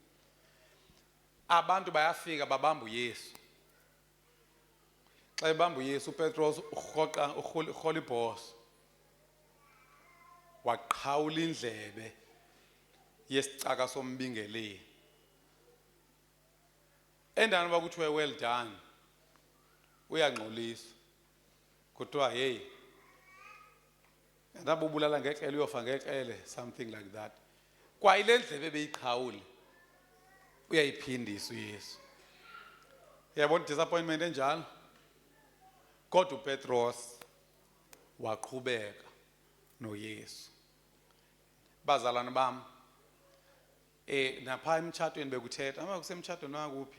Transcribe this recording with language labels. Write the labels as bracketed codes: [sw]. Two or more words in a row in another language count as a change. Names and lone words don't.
[xh] Abantu bayafika babamba uYesu. Xa ebamba uYesu uPetros urhoqa urhola ibhoso, waqhawula indlebe yesicaka sombingeleli. Endaweni uba kuthiwe [en] well done, [xh] uyangxoliswa kuthiwa ndabe ubulala ngekrele uyofa ngekrele, [en] something like that. [xh] Kwayile ndlebe beyiqhawule uyayiphindisa uYesu. Uyabona disappointment enjalo. Kodwa uPetros waqhubeka noYesu. Bazalwane bam, napha emtshatweni bekuthetha, ama kusemtshatweni wakuphi?